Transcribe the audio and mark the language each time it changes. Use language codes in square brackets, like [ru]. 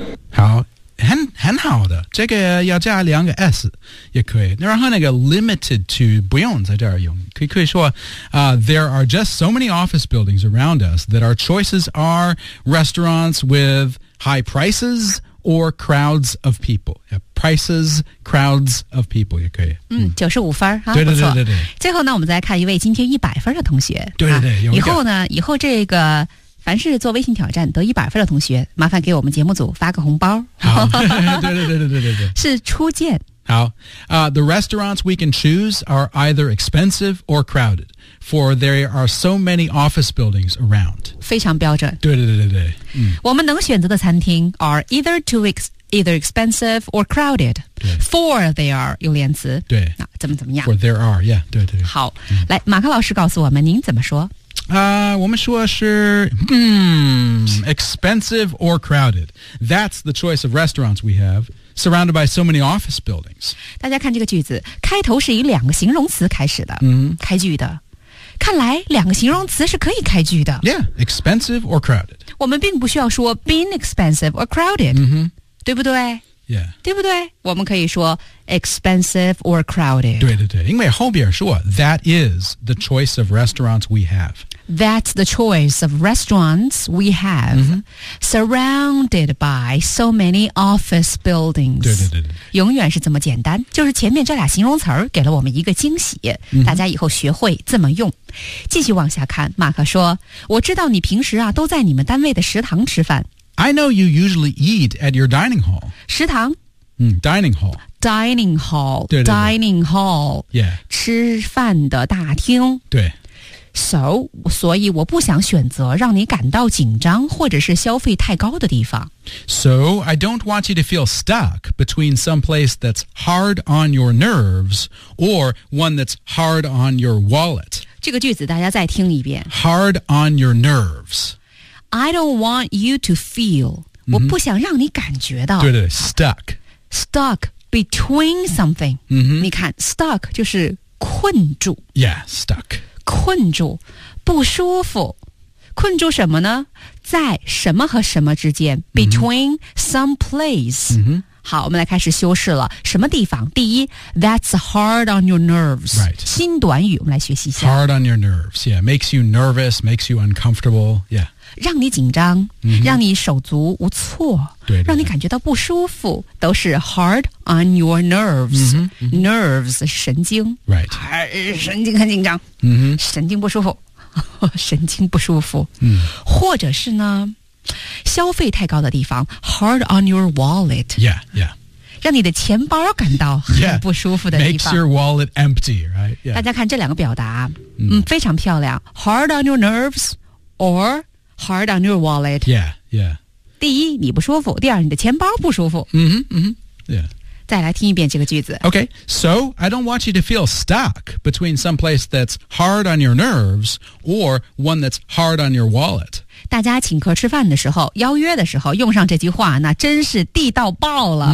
[zh] 好很好的这个要加两个 S 也可以然后那个 [en] limited to [zh] 不用在这儿用可以说、 [en] There are just so many office buildings around us that our choices are restaurants with high prices or crowds of people、yeah, Prices, crowds of people [zh] 也可以、嗯、95分、啊、对对对 对, 对最后呢我们再看一位今天100分的同学对对对、啊、以后这个凡是做微信挑战得100分的同学麻烦给我们节目组发个红包好对对对对对对是初见 [en] 好、The restaurants we can choose are either expensive or crowded For there are so many office buildings around [zh] 非常标准对对对对对、嗯、我们能选择的餐厅 [en] are either too either expensive or crowded For there are [zh] 有连词对那怎么怎么样 [en] For there are yeah [zh] 对对对好、嗯、来马克老师告诉我们您怎么说我们说是 [en] expensive or crowded. That's the choice of restaurants we have, surrounded by so many office buildings. [zh] 大家看这个句子，开头是以两个形容词开始的，开句的。看来两个形容词是可以开句的。 [en] Yeah, expensive or crowded. [zh] 我们并不需要说 [en] being expensive or crowded, [zh] 对不对？ [en] Yeah. [zh] 对不对？我们可以说 [en] expensive or crowded. [zh] 对对对，因为后边说 [en] that is the choice of restaurants we have. That's the choice of restaurants we have,、mm-hmm. surrounded by so many office buildings. [zh] 对对对对，永远是这么简单，就是前面这俩形容词儿给了我们一个惊喜，大家以后学会这么用。继续往下看，马克说：“我知道你平时啊都在你们单位的食堂吃饭。” [en] I know you usually eat at your dining hall. [zh] 食堂。 [en] Dining hall. Dining hall. [zh] 对对对 [en] dining hall. Yeah. [zh] 吃饭的大厅。对。所以我不想选择让你感到紧张或者是消费太高的地方。 [en] So, I don't want you to feel stuck between some place that's hard on your nerves or one that's hard on your wallet. [zh] 这个句子大家再听一遍。 [en] Hard on your nerves. I don't want you to feel,、mm-hmm. [zh] 我不想让你感觉到。对对 ,stuck. [en] Stuck between something.、 Mm-hmm. [zh] 你看 ,stuck 就是困住。 [en] Yeah, stuck. [zh] 困住,不舒服。困住什么呢? 在什么和什么之间 ,between、mm-hmm. some place.、 [en] Mm-hmm. [zh] 好，我们来开始修饰了。什么地方？第一 ， [en] That's hard on your nerves. Right. [zh] 新短语，我们来学习一下。 [en] Hard on your nerves. Yeah. Makes you nervous. Makes you uncomfortable. Yeah. [zh] 让你紧张， mm-hmm. 让你手足无措，对对对，让你感觉到不舒服，都是 [en] hard on your nerves. Mm-hmm. Mm-hmm. [zh] Nerves 神经。 [en] Right. [zh] 神经很紧张。嗯、mm-hmm. 神经不舒服。神经不舒服。嗯、mm.。或者是呢？消费太高的地方 ， [en] hard on your wallet. Yeah, yeah. [zh] 让你的钱包感到很不舒服的地方。 [en] Yeah, makes your wallet empty, right?、 [zh] Yeah. 大家看这两个表达，非常漂亮。 [en] Hard on your nerves or hard on your wallet. Yeah, yeah. [zh] 第一，你不舒服；第二，你的钱包不舒服。 [en] Yeah. [zh] 再来听一遍这个句子。 [en] Okay, so I don't want you to feel stuck between some place that's hard on your nerves or one that's hard on your wallet. [zh] 大家请客吃饭的时候，邀约的时候用上这句话，那真是地道爆了。